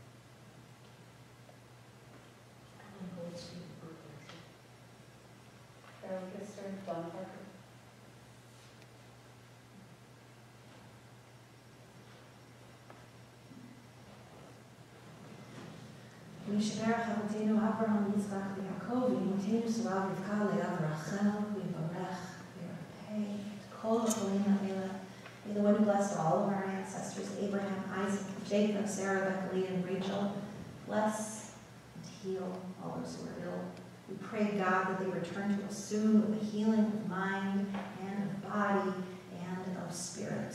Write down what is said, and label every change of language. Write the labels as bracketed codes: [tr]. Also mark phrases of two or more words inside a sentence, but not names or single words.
[en] Carol Gister, Don Parker. [he] שברך אבותינו אברהם יצחק יעקב אמותינו שרה רבקה לאה רחל יברך ירפא כל חולים האלה. [en] May the one who blessed all of our ancestors, Abraham, Isaac, Jacob, Sarah, Rebecca, Leah, and Rachel, bless and heal all those who are ill. We pray, God, that they return to us soon with a healing of mind and of body and of spirit.